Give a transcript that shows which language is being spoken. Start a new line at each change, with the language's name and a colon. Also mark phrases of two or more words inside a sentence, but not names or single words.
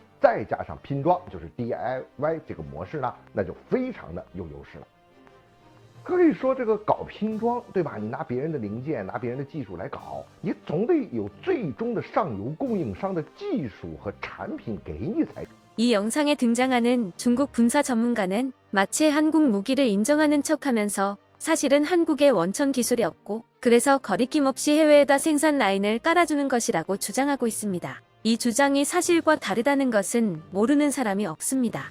Chinese: 再加上拼装，就是 DIY 这个模式呢，那就非常的有优势了。可以说这个搞拼装，对吧？你拿别人的零件，拿别人的技术来搞，你总得有最终的上游供应商的技术和产品给你才。
Korean: 이 영상에 등장하는 중국 군사 전문가는 마치 한국 무기를 인정하는 척하면서 사실은 한국에 원천 기술이 없고 그래서 거리낌 없이 해외에다 생산 라인을 깔아주는 것이라고 주장하고 있습니다. 이 주장이 사실과 다르다는 것은 모르는 사람이 없습니다.